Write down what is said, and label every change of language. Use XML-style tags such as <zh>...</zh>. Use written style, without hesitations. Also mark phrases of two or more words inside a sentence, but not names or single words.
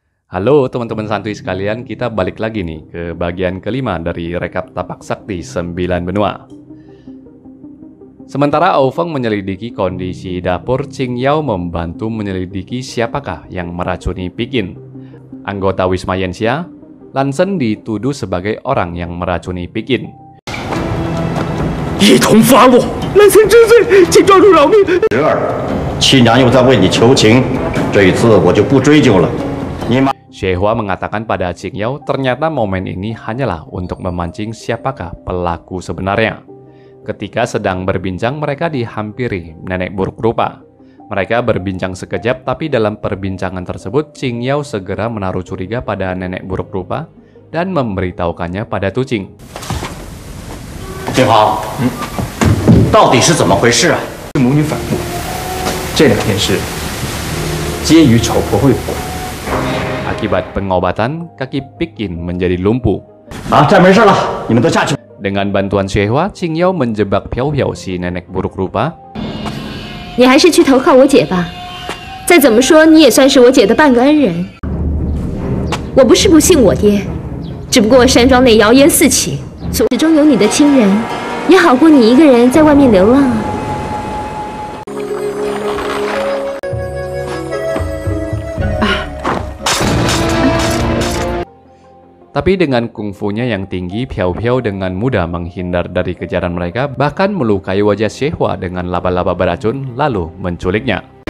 <id>Halo teman-teman santuy sekalian, kita balik lagi nih ke bagian kelima dari rekap Tapak Sakti 9 Benua. Sementara Aofeng menyelidiki kondisi dapur, Qing Yao membantu menyelidiki siapakah yang meracuni Pikin. Anggota Wisma Yenxia, Lan Shen dituduh sebagai orang yang meracuni Pikin.</id> <zh>一同发落，兰森知罪，请庄主饶命。七娘又在为你求情，这一次我就不追究了。你妈。</zh> <id>Xie Hua mengatakan pada Qing Yao ternyata momen ini hanyalah untuk memancing siapakah pelaku sebenarnya. Ketika sedang berbincang, mereka dihampiri nenek buruk rupa. Mereka berbincang sekejap, tapi dalam perbincangan tersebut, Qing Yao segera menaruh curiga pada nenek buruk rupa dan memberitahukannya pada Tu Qing.</id> <zh>景豪，到底是怎么回事啊？母女反目，这两件事皆与丑婆婆有关。</zh> <id>Akibat pengobatan, kaki Pikin menjadi lumpuh.</id> <zh>啊，这没事了，你们都下去。</zh> <id>Dengan bantuan Xie Hua, Qing Yao menjebak Piao Piao si nenek buruk rupa.</id> <zh>你还是去投靠我姐吧，再怎么说你也算是我姐的半个恩人。我不是不信我爹，只不过山庄内谣言四起，始终有你的亲人，也好过你一个人在外面流浪啊。</zh> <id>Tapi dengan kungfunya yang tinggi, Piao Piao dengan mudah menghindar dari kejaran mereka, bahkan melukai wajah Xie Hua dengan laba-laba beracun, lalu menculiknya.</id>